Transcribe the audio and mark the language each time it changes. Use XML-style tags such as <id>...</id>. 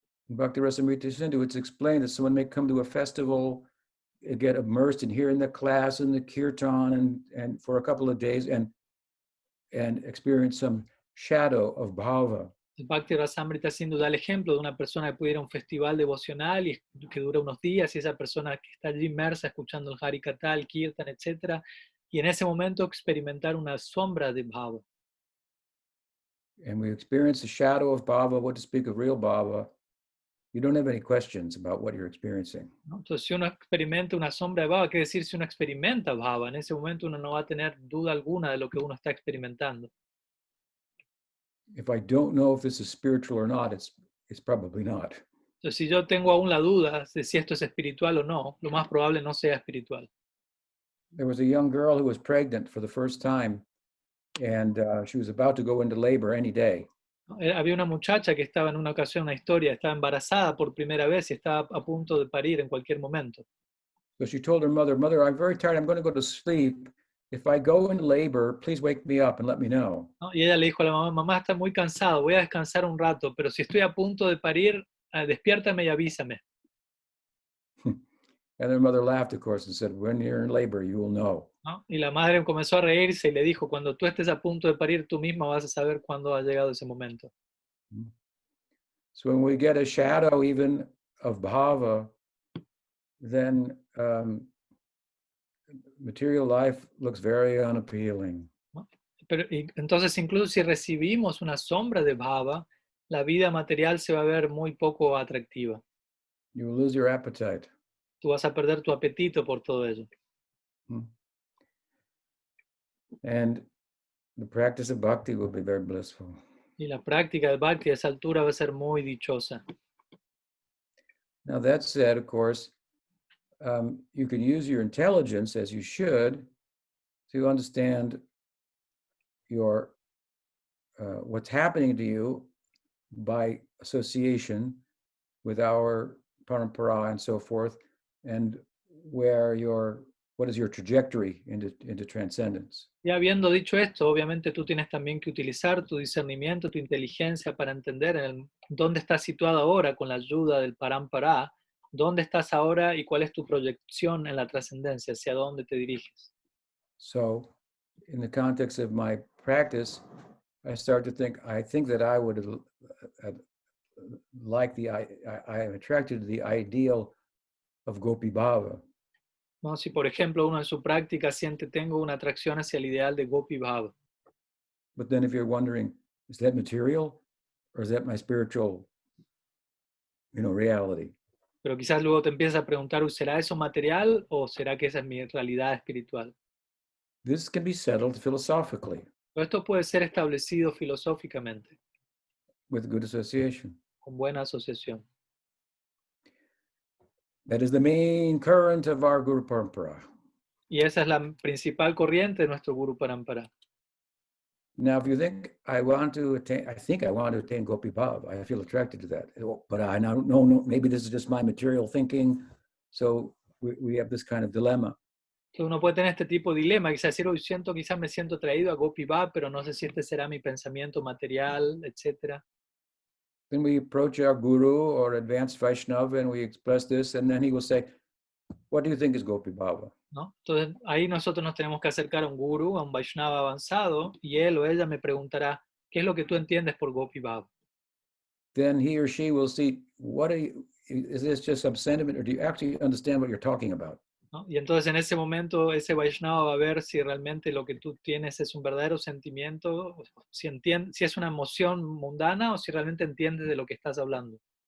<en>In Bhakti Rasamrita Sindhu, it's explained that someone may come to a festival, get immersed in hearing the class and the kirtan and for a couple of days and experience some shadow of bhava.</en> <es>El Bhakti Rasamrita Sindhu da el ejemplo de una persona que pudiera ir a un festival devocional y que dura unos días, y esa persona que está allí inmersa escuchando el Harikatha, el Kirtan, etc. Y en ese momento experimentar una sombra de bhava.</es> <en>And we experience the shadow of bhava, what to speak of real bhava. You don't have any questions about what you're experiencing.</en> <es>¿No? Entonces, si uno experimenta una sombra de bhava, ¿qué decir si uno experimenta bhava? En ese momento uno no va a tener duda alguna de lo que uno está experimentando.</es> <en>If I don't know if this is spiritual or not, it's probably not.</en> <es>Entonces, si yo tengo aún la duda de si esto es espiritual o no, lo más probable no sea espiritual.</es> <en>There was a young girl who was pregnant for the first time, and she was about to go into labor any day.</en> <es>Había una muchacha que estaba en una ocasión, una historia, estaba embarazada por primera vez y estaba a punto de parir en cualquier momento.</es> <en>So she told her mother, "Mother, I'm very tired. I'm going to go to sleep. If I go into labor, please wake me up and let me know."</en> <es>¿No? Y ella le dijo a la mamá, mamá, está muy cansado, voy a descansar un rato, pero si estoy a punto de parir, despiértame y avísame.</es> <en>And their mother laughed, of course, and said, "When you're in labor, you will know."</en> <es>¿No? Y la madre comenzó a reírse y le dijo, cuando tú estés a punto de parir, tú misma vas a saber cuándo ha llegado ese momento.</es> <en>So when we get a shadow even of bhava, then material life looks very unappealing.</en> <es>¿No? Pero, entonces, incluso si recibimos una sombra de bhava, la vida material se va a ver muy poco atractiva.</es> <en>You will lose your appetite.</en> <es>Tú vas a perder tu apetito por todo ello.</es> <en>And the practice of bhakti will be very blissful.</en> <es>Y la práctica del bhakti a esa altura va a ser muy dichosa.</es> <en>Now that said, of course, you can use your intelligence, as you should, to understand your what's happening to you by association with our parampara and so forth, and where your what is your trajectory into transcendence?</en> <es>Y habiendo dicho esto, obviamente tú tienes también que utilizar tu discernimiento, tu inteligencia para entender dónde estás situado ahora con la ayuda del parampara, dónde estás ahora y cuál es tu proyección en la trascendencia, hacia dónde te diriges.</es> <en>So, in the context of my practice, I start to think, I think that I would like I am attracted to the ideal of Gopi Bhava.</en> <es>¿No? Si, por ejemplo, uno en su práctica siente tengo una atracción hacia el ideal de Gopi Bhava.</es> <en>But then if you're wondering, is that material or is that my spiritual, reality?</en> <es>Pero quizás luego te empiezas a preguntar, ¿será eso material o será que esa es mi realidad espiritual?</es> <en>This can be settled philosophically</en> <es>Pero esto puede ser establecido filosóficamente,</es> <en>with good association.</en> <es>con buena asociación.</es> <en>That is the main current of our Guru Parampara.</en> <es>Y esa es la principal corriente de nuestro Guru Parampara.</es> <en>Now, if you think I think I want to attain Gopi Bhav, I feel attracted to that. But I don't know, maybe this is just my material thinking. So we have this kind of dilemma.</en> <es>Entonces uno puede tener este tipo de dilema, quizás decir, hoy quizás me siento atraído a Gopi Bhav, pero no sé si este será mi pensamiento material, etc.</es> <en>Then we approach our guru or advanced Vaishnava and we express this, and then he will say, what do you think is Gopi Bhava?</en> <es>¿No? Entonces ahí nosotros nos tenemos que acercar a un guru, a un Vaishnava avanzado, y él o ella me preguntará, ¿qué es lo que tú entiendes por Gopi Bhav?</es> <en>Then he or she will see, is this just some sentiment, or do you actually understand what you're talking about?</en> <es>¿No? Y entonces en ese momento ese Vaishnava va a ver si realmente lo que tú tienes es un verdadero sentimiento, si es una emoción mundana o si realmente entiendes de lo que estás hablando.</es>